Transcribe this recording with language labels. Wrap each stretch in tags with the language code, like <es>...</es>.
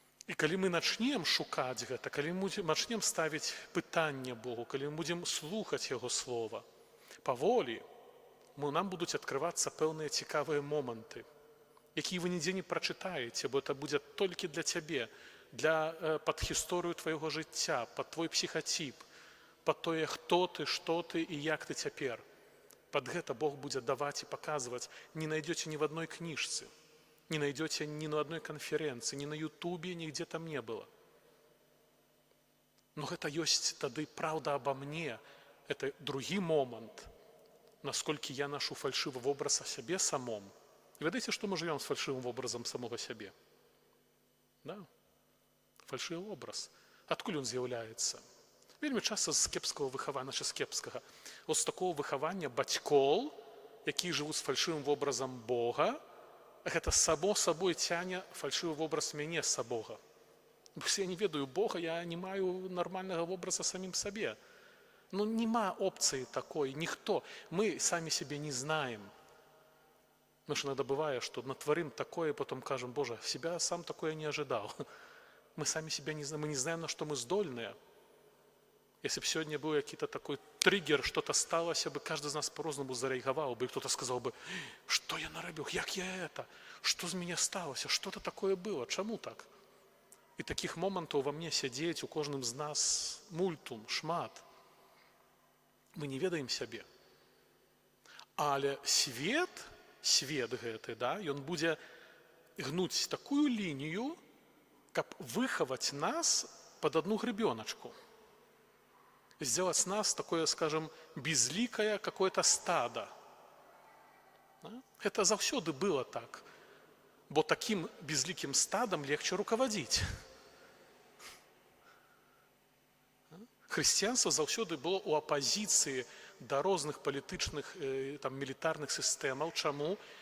<be>І калі мы начнем шукаць гэта, калі мы начнем ставіць пытанне Богу, калі мы будзем слухаць яго слова, паволі нам будуць адкрывацца пэўныя цікавыя моманты, якія вы нідзе не прачытаеце, бо это будзе толькі для цябе, пад гісторыю твайго жыцця, пад твой псіхатіп, пад тое, хто ты, што ты і як ты цяпер. Пад гэта Бог будзе даваць і паказваць. Не найдзеце ні в адной кніжцы, не найдзеце ні на адной канферэнцыі, ні на Ютубе, нігдзе там не было. Но гэта ёсць тады праўда аба мне.</be> <ru>Это</ru> <be>другі момант, насколькі я нашу фальшывы вобраз о сябе самом. І ведаеце, што мы жывём з фальшывым вобразам самога сябе? Фальшывы вобраз. Адкуль ён з'яўляецца? Вельмі часта з кепскага выхавання, з кепскага. З такого выхавання бацькоў, якія жывуць з фальшывым вобразам Бога, гэта само сабой цяне фальшывы вобраз мяне з Бога. Бо я не ведаю Бога, я не маю нармальнага вобраза самім сабе. Нема опцыі такой, ніхто. Мы самі сябе не знаем.</be> <ru>Ж иногда бывае, што натварым такое, потом кажам, Боже, себя сам такое не ожидал. Мы самі себя не знаем, мы не знаем, на што мы здольныя. Если бы сегодня был какой-то такой триггер, что-то сталося бы, каждый из нас по-разному зареагировал бы, и кто-то сказал бы, что я наробил, як я это, что з меня сталося, что-то такое было, чему так? И таких моментов во мне сидеть,</ru> <be>у кожным з нас мультум, шмат. Мы не ведаем сябе. Але свет гэты, ён будзе гнуць такую лінію, каб выхаваць нас</be> <ru>под одну гребеночку. Сделать нас такое, скажем, безликое какое-то стадо. Это заўсёды было так. Бо таким безликим стадом легче руководить.</ru> <be>Хрысціянства заўсёды было ў апазіцыі да розных палітычных, мілітарных сістэмаў. Чаму?</be>